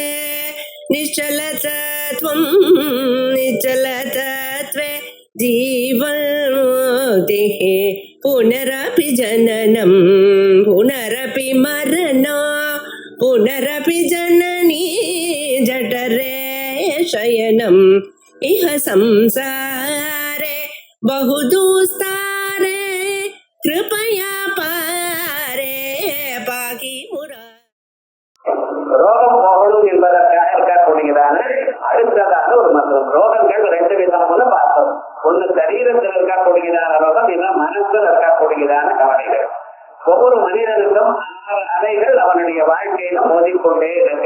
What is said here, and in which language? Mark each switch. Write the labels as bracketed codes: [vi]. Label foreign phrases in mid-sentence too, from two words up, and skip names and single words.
[sa] निश्चलतत्वं निश्चलतत्वे जीवन्मुक्तिः पुनरपि जननं पुनरपि मरणं पुनरपि जननी जठरे शयनम् इह संसारे बहुदुस्तारे कृपया पारे पाकि मुरा. [ta] ரோகம் போகணும் என்பதற்காக இருக்கக்கூடியதான அடுத்ததான ஒரு மந்திரம். ரோகங்கள் ரெண்டு விதம்னு பார்த்தோம். ஒண்ணு சரீரத்தில் இருக்கக்கூடியதான ரோகம், இன்னும் மனசில் இருக்கக்கூடியதான கவலைகள். ஒவ்வொரு மனிதனுக்கும் அலைகள் அவனுடைய வாழ்க்கையில மோதிக்கொண்டே இருக்க.